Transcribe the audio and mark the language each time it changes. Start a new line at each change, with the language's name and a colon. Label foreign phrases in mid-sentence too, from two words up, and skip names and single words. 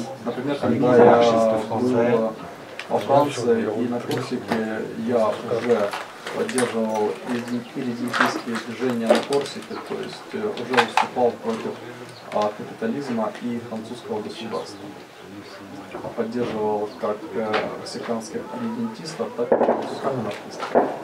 Russian: Например,
French: avec les
Russian: когда я
French: anarchistes français.
Russian: был во Франции и на Корсике, я уже поддерживал ирредентистские движения на Корсике, то есть уже выступал против капитализма и французского государства. Поддерживал как корсиканских ирредентистов, так и французских анархистов.